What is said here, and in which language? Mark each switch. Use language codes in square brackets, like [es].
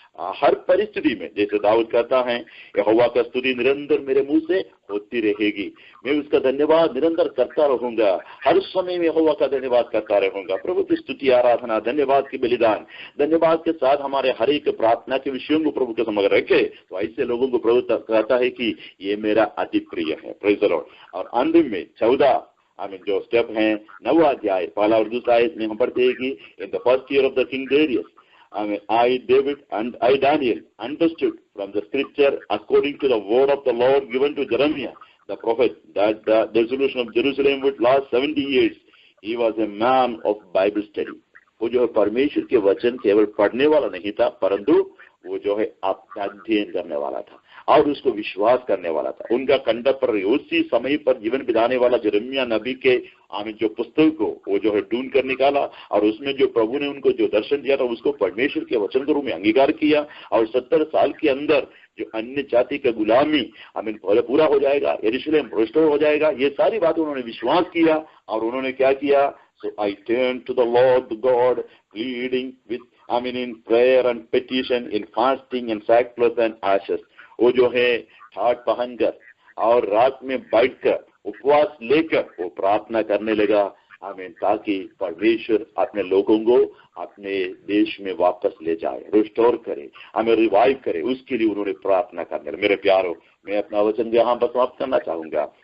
[hi] हर परिस्थिति में, जैसे दाऊद कहता है, यहोवा का स्तुति निरंतर मेरे मुंह से होती रहेगी, मैं उसका धन्यवाद निरंतर करता रहूंगा, हर समय में यहोवा का धन्यवाद करता रहूंगा। प्रभु की स्तुति, आराधना, धन्यवाद की बलिदान, धन्यवाद के साथ हमारे हर एक प्रार्थना के विषयों को प्रभु के समक्ष रखे, तो ऐसे लोगों को प्रभु कहता है कि ये मेरा अति प्रिय है। [en] Praise the Lord. [hi] और अंतिम में 14 जो स्टेप है, 9वां अध्याय पहला और दूसरा आयत में हम पढ़ते हैं कि [en] In the first year of the king Darius I David and I Daniel understood from the scripture according to the word of the Lord given to Jeremiah the prophet that the dissolution of Jerusalem would last 70 years. He was a man of Bible study. [hi] वो जो है परमेश्वर के वचन केवल पढ़ने वाला नहीं था, परंतु वो जो है अध्ययन करने वाला था और उसको विश्वास करने वाला था। उनका कंडप पर उसी समय पर जीवन बिताने वाला यिर्मयाह नबी के जो पुस्तक को वो जो है ढूंढ कर निकाला और उसमें जो प्रभु ने उनको जो दर्शन दिया था उसको परमेश्वर के वचन के रूप में अंगीकार किया। और 70 साल के अंदर जो अन्य जाति का गुलामी पूरा हो जाएगा, यरूशलेम रिस्टोर हो जाएगा, ये सारी बातें उन्होंने विश्वास किया। और उन्होंने क्या किया? [en] So I turned to the Lord God, pleading with in prayer and petition, in fasting and sackcloth and ashes. [hi] वो जो है ठाट पहनकर और रात में बैठकर उपवास लेकर वो प्रार्थना करने लगा, ताकि परमेश्वर अपने लोगों को अपने देश में वापस ले जाए, रिस्टोर करे, हमें रिवाइव करे। उसके लिए उन्होंने प्रार्थना करने। मेरे प्यारों, मैं अपना वचन यहाँ पर समाप्त करना चाहूंगा।